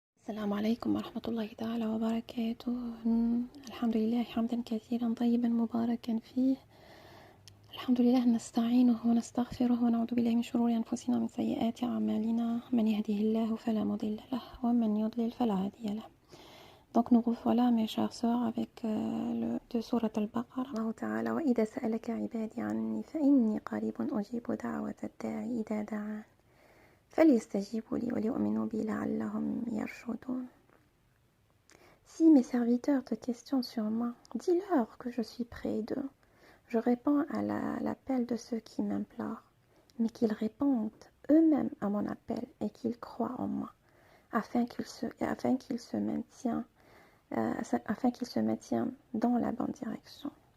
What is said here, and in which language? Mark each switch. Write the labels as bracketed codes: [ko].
[ar] السلام عليكم ورحمة الله تعالى وبركاته. الحمد لله حمدا كثيرا طيبا مباركا فيه. الحمد لله نستعينه ونستغفره ونعوذ بالله من شرور أنفسنا ومن سيئات أعمالنا. من يهده الله فلا مضل له ومن يضلل فلا هادي له. [fr] Donc nous revoilà mes chers sœurs avec de sourate al-Baqarah. [ar] Allah Ta'ala وإذا سألك عبادي عني فإني قريب أجيب دعوة الداعي إذا دعان فليستجيبوا لي وليؤمنوا بي لعلهم يرشدون. [fr] Si mes serviteurs te questionnent sur moi, dis-leur que je suis près d'eux. Je réponds à l'appel de ceux qui m'implorent, mais qu'ils répondent eux-mêmes à mon appel et qu'ils croient en moi, afin qu'ils se maintiennent dans la bonne direction.